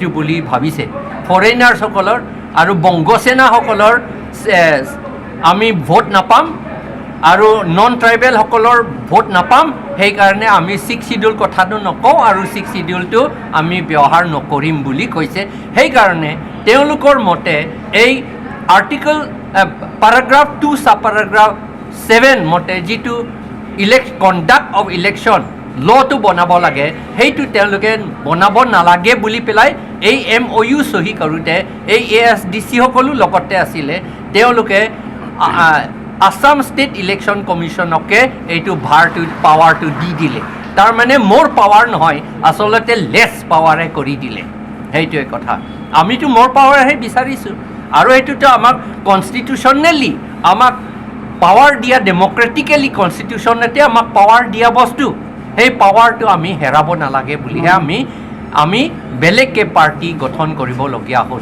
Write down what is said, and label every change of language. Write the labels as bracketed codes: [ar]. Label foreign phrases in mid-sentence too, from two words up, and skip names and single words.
[as] বুলি ভাবিছে ফৰেইনাৰ্ছসকলৰ আৰু বংগসেনাসকলৰ আমি ভোট নাপাম আৰু [en] non tribals [as] ভোট নাপাম সেইকাৰণে আমি 6 শিডিউল কথাটো নকওঁ আৰু 6 শিডিউলটো আমি ব্যৱহাৰ নকৰিম বুলি কৈছে সেইকাৰণে তেওঁলোকৰ মতে এই আৰ্টিকল [en] paragraph 2 sub paragraph 7 [as] মতে যিটো [en] conduct of election law [as] বনাব লাগে সেইটো তেওঁলোকে বনাব নালাগে বুলি পেলাই এই MOU সহি কৰোঁতে এই ASDC সকলো লগতে আছিলে তেওঁলোকে আসাম [en] State Election Commission [as] এইটো পাৱাৰটো দি দিলে তাৰমানে মোৰ পাৱাৰ নহয় আচলতে [en] less power [as] কৰি দিলে সেইটোৱে কথা আমিতো মোৰ পাৱাৰহে বিচাৰিছোঁ আৰু এইটোতো আমাক কনষ্টিটিউশ্যনেলি আমাক পাৱাৰ দিয়া [en] democratically constitution [as] আমাক পাৱাৰ দিয়া বস্তু সেই পাৱাৰটো আমি হেৰাব নালাগে বুলিহে আমি বেলেগকৈ পাৰ্টি গঠন কৰিবলগীয়া হ'ল